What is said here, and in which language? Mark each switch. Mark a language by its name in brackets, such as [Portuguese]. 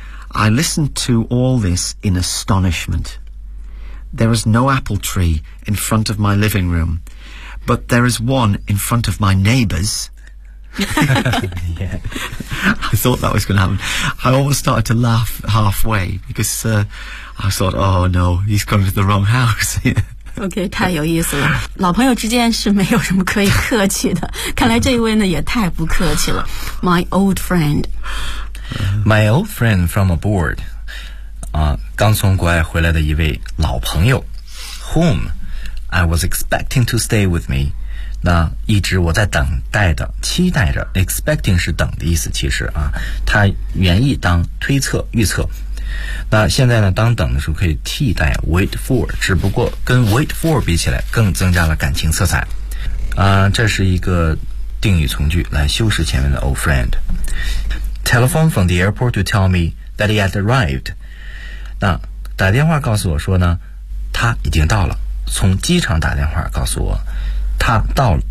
[English] I listened to all this in astonishment. There is no apple tree in front of my living room. But there is one in front of my neighbors. Yeah. I thought that was going to happen. I almost started to laugh halfway because I thought, oh no, he's going to the wrong house. [Chinese] Okay, 太有意思了。老朋友之间是没有什么可以客气的。看来这一位呢也太不客气了。 [English] My old friend. My old friend from abroad. [Chinese] 刚从国外回来的一位老朋友。 [English] Whom? I was expecting to stay with me. [Chinese] 那一直我在等待的期待着 expecting 是等的意思其实啊，他原意当推测预测那现在呢，当等的时候可以替代 wait for， 只不过跟 wait for 比起来更增加了感情色彩。这是一个定语从句来修饰前面的 old friend。 [English] Telephone from the airport to tell me that he had arrived。 [Chinese] 那打电话告诉我说呢，他已经到了，从机场打电话告诉我他到了。